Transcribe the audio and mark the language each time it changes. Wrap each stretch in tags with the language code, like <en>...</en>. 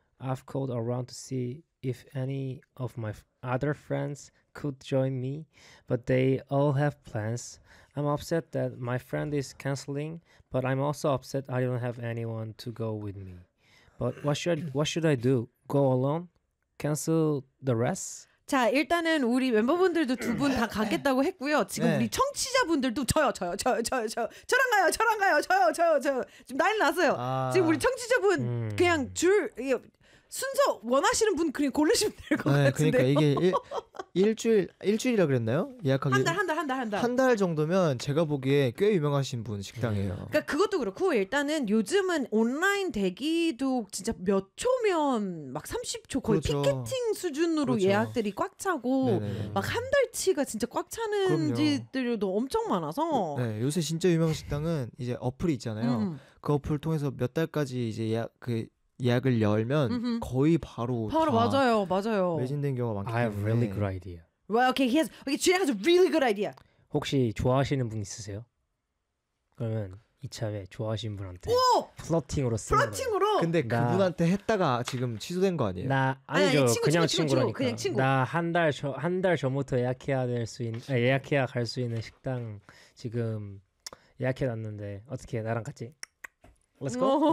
<en>I've called around to see if any of my other friends could join me, but they all have plans. I'm upset that my friend is canceling, but I'm also upset I don't have anyone to go with me. But what should I do? Go alone? Cancel the rest?</en> <ko>자 일단은 우리 멤버분들도 두 분 다 가겠다고 했고요. 지금 네. 우리 청취자분들도 저랑 가요. 지금 난리 났어요. 아. 지금 우리 청취자분 그냥 줄 순서 원하시는 분 그냥 고르시면 될 것 같은데. 그러니까 이게 일주일이라 그랬나요? 예약하기 한 달 정도면 제가 보기에 꽤 유명하신 분 식당이에요. 그러니까 그것도 그렇고 일단은 요즘은 온라인 대기도 진짜 몇 초면 막 30초 거의 그렇죠. 피켓팅 수준으로 그렇죠. 예약들이 꽉 차고 막 한 달치가 진짜 꽉 차는 집들도 엄청 많아서. 네 요새 진짜 유명한 식당은 이제 어플이 있잖아요. 그 어플 통해서 몇 달까지 이제 예약을 열면 mm-hmm. 거의 바로 맞아요 매진된 경우가 많기 때문에</ko> <en>I have a really good idea. Well, okay, he has a really good idea.</en> <ko>혹시 좋아하시는 분 있으세요? 그러면 이참에 좋아하시는 분한테 오! 플러팅으로 근데 나, 그분한테 했다가 지금 취소된 거 아니에요? 아니죠, 그냥 친구라니까. 나 한 달 전부터 예약해야 될 수 있는 예약해야 갈 수 있는 식당 지금 예약해놨는데 어떻게 나랑 같이</ko> <en>Let's go.</en>